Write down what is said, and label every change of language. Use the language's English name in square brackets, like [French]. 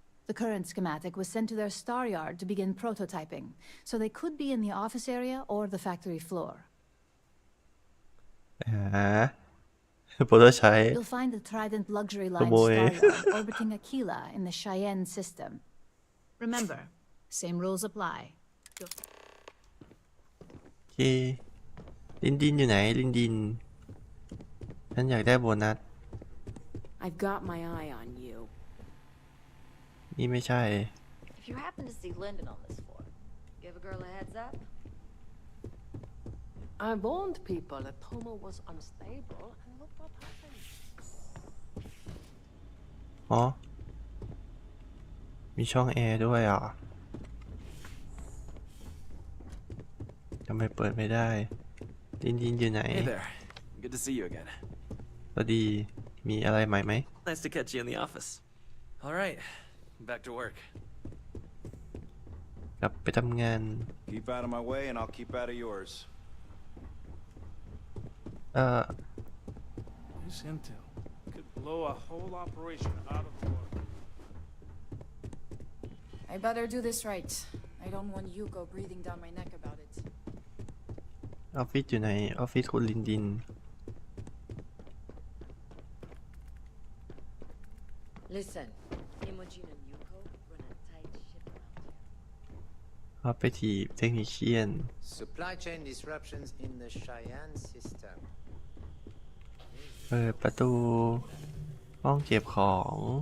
[English] The current schematic was sent to their star yard to begin prototyping, so they could be in the office area or the factory floor. [Thai] โปรโตใช้ [English] You'll find the Trident Luxury Line star yard orbiting Aquila in the Cyance system. Remember, same rules apply. [Thai] โอเคลินดินอยู่ไหนลินดินฉันอยากได้โบนัส [English] I've got my eye on you. [Thai] นี่ไม่ใช่ [English] If you happen to see Lyndon on this floor, give a girl a heads up. I warned people that Tomo was unstable, and look what happened. [Thai] อ๋อมีช่องแอร์ด้วยอ่ะทำไมเปิดไม่ได้ลินดินอยู่ไหน [English] Hey there. Good to see you again. [Thai] สวัสดีมีอะไรใหม่ไหม [English] Nice to catch you in the office. All right, back to work. [Thai] กลับไปทำงาน [English] Keep out of my way and I'll keep out of yours. This intel could blow a whole operation out of the water. I better do this right. I don't want Yuko breathing down my neck about it. [Thai] ออฟฟิศอยู่ไหนออฟฟิศคุณลินดิน [English] Listen, Imogen and Yuko run a tight ship around here. [Thai] ออฟฟิศเทคนิคเชียน [English] Supply chain disruptions in the Cyance system. [Thai] เปิดประตูห้องเก็บของ